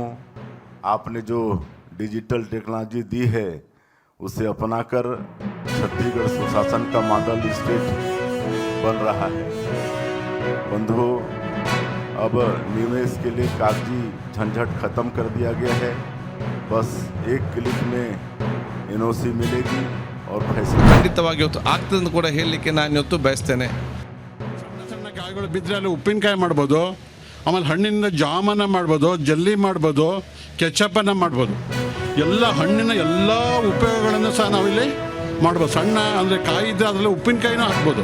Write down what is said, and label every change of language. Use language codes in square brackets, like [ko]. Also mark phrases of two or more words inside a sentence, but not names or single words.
[hi] आपने जो [en] digital technology [hi] दी है उसे अपनाकर छत्तीसगढ़ सुशासन का [en] model state [hi] बन रहा है। बंधुओं, अब निवेश के लिए कागजी झंझट खत्म कर दिया गया है। बस एक क्लिक में एनओसी मिलेगी और फैसला [kn] ಖಂಡಿತವಾಗಿ ಇವತ್ತು ಆಗ್ತದೆ ಅಂತ ಕೂಡ ಹೇಳಲಿಕ್ಕೆ ನಾನು ಇವತ್ತು ಬಯಸ್ತೇನೆ. ಸಣ್ಣ ಸಣ್ಣ ಕಾಯಿಗಳು ಬಿದ್ದರೆ ಅಲ್ಲಿ ಉಪ್ಪಿನಕಾಯಿ ಮಾಡ್ಬೋದು, ಆಮೇಲೆ ಹಣ್ಣಿನಿಂದ ಜಾಮನ್ನ ಮಾಡ್ಬೋದು, ಜಲ್ಲಿ ಮಾಡ್ಬೋದು, ಕೆಚಪ್ಪನ್ನು ಮಾಡ್ಬೋದು. ಎಲ್ಲ ಹಣ್ಣಿನ ಎಲ್ಲ ಉಪಯೋಗಗಳನ್ನು ಸಹ ನಾವಿಲ್ಲಿ ಮಾಡ್ಬೋದು. ಸಣ್ಣ ಅಂದರೆ ಕಾಯಿ ಇದ್ದರೆ ಅದರಲ್ಲಿ ಉಪ್ಪಿನಕಾಯಿನೂ ಹಾಕ್ಬೋದು.